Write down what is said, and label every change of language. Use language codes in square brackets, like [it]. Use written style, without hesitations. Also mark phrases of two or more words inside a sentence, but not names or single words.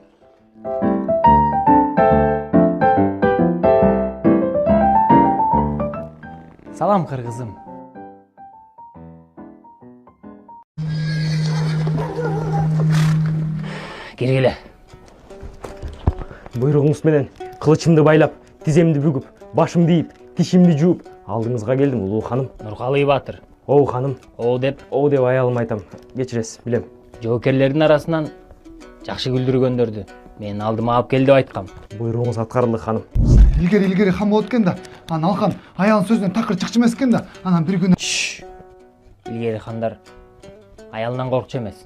[ky] Салам кыргызым. Киргиле. Буйругуңуз менен кылычымды байлап, тиземди бүгүп, башымды ийип, тишимди жууп алдыңызга келдим, улуу ханым. Нуркалый Батыр. Оу ханым. Оу деп аялым айтам. Кечиресиз, билем. жоокерлердин арасынан жакшы күлдүргөндөрдү менин алдыма алып кел деп айткам. Буйругуңуз аткарылды ханым. Илгери хан болот экен да. Анан алхан аялдын сөзүнөн такыр чыкчу эмес экен да. Анан бир күнү Илгери хандар аялынан коркчу эмес.